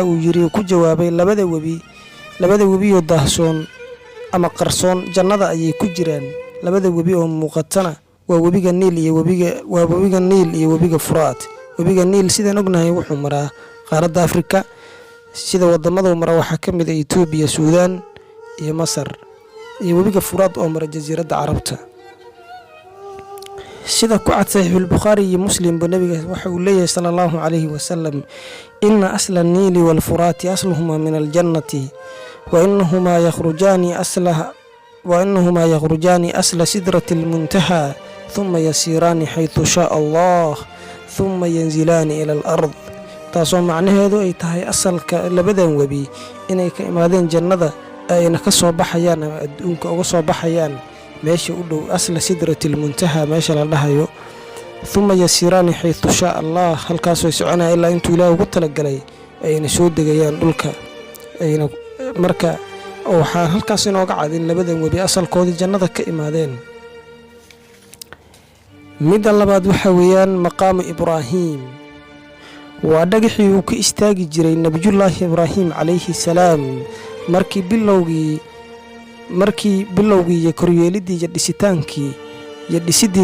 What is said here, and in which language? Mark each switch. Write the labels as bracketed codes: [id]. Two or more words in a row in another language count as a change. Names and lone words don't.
[so] uu yiri ku jawaabay labada webi oo dahsoon ama qarsoon jannada ayay ku jiraan labada webi oo muuqatana waa webiga niil iyo webiga furaat webiga niil sidaan ognahay wuxuu maraa qaaradda Afrika sida wadamada mara waxa ka mid ah Itoobiya Suudaan iyo Masar iyo webiga furaat oo mara jasiiradda Carabta sida ku cad Sahih al-Bukhari iyo Muslim nabiga waxa uu leeyahay [ar] صلى الله عليه وسلم إن أصل النيل والفرات أصلهما من الجنة وإنهما يخرجان أصل سدرة المنتهى ثم يسيران حيث شاء الله ثم ينزلان إلى الأرض [so] taasoo macnaheedu ay tahay asalka labadan webi inay ka imaadeen jannada ayna ka soo baxayaan ama adduunka uga soo baxayaan meesha u dhow [ar] أصل سدرة المنتهى [so] meesha la dhahayo [ar] ثم يسيران حيث شاء الله [so] halkaasoo soconaya ilaa intuu Ilaahay ugu talagalay ayna soo degayaan dhulka ayna marka waxa halkaas inooga cadin labadan webi asalkoodii jannada ka imaadeen midda labaad waxa weeyaan maqaamu Ibraahim waa dhagaxii uu ka istaagi jiray nabiyullaahi Ibraahim [ar] عليه السلام [so] markii bilowgii iyo koryeelidii iyo dhisitaankii iyo dhisidii